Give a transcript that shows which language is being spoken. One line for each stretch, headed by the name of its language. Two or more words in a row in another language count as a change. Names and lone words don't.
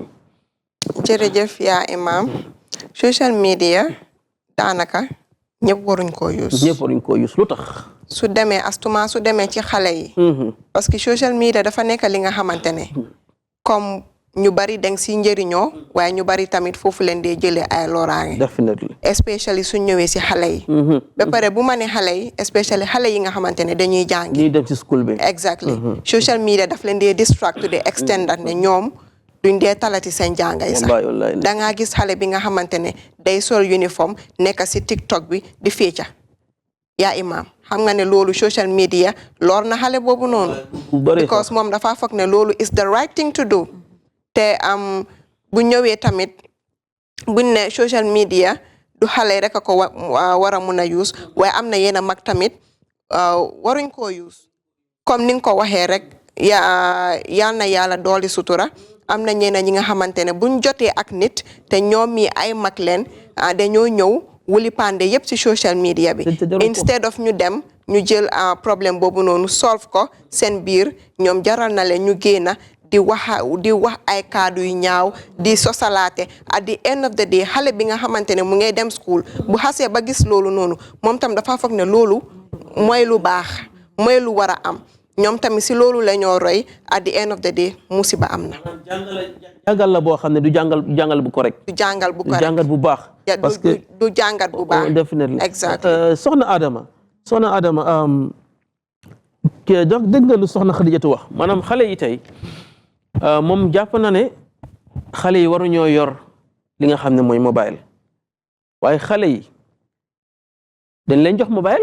Wolof: jërëjëf yaa imam
English: social media
Wolof: daanaka ñëpp waruñ koo use. ñëpp waruñ koo use lu tax. su demee ci xale yi.
French: parce que
English: social media
Wolof: dafa nekk li nga xamante ne comme ñu bari deng si njëriñoo waaye ñu bari tamit foofu leen dee jëlee ay loraange.
English: definitely
Wolof: especially su ñëwee si xale yi. ba pare bu ma ne xale yi especially xale yi nga xamante ne dañuy jàngi. ñuy dem ci school bi.
English: exactly social media
Wolof: daf leen dee distract de extend ne ñoom duñ dee talati seen jàngay sax. da ngaa gis xale bi nga xamante ne day sol uniforme nekk si TikTok bi di féeca yaa imam xam nga ne loolu
English: social media
Wolof: lor na xale boobu noonu.
English: because
Wolof: moom dafa foog ne loolu
English: is the right thing to do.
Wolof: te bu ñëwee tamit buñ ne
English: social media
Wolof: du xale rek a ko war a mun a use waaye am na yenn mag tamit waruñ koo use comme ni nga ko waxee rek yal na yàlla dooli sutura am na ñeneen ñi nga xamante ne buñ jotee ak nit te ñoom mi ay mag leen dañoo ñëw wuli pande yëpp ci
English: social media
Wolof: bi
English: instead of
Wolof: ñu dem ñu jël problème boobu noonu solve ko seen biir ñoom jaral na leen ñu génna di wax ay kaddu yu ñaaw di sosalaate
English: at the end of the day
Wolof: xale bi nga xamante ne mu ngay dem school bu xasee ba gis loolu noonu moom tam dafa foog ne loolu mooy lu baax mooy lu war a am ñoom tamit si loolu la ñoo roy
English: at the end of the day
Wolof: musiba am na. jàngal la boo xam ne du jàngal bu correct. du jàngal bu correct du jàngal bu baax.
French: parce que
Wolof: du jàngat bu baax.
English: definitely exactly
Wolof: soxna Adama kii dégg nga lu soxna Xadijatu wax maanaam xale yi tey moom jàpp na ne xale yi waruñoo yor li nga xam ne mooy mobile waaye xale yi dañ leen jox mobile.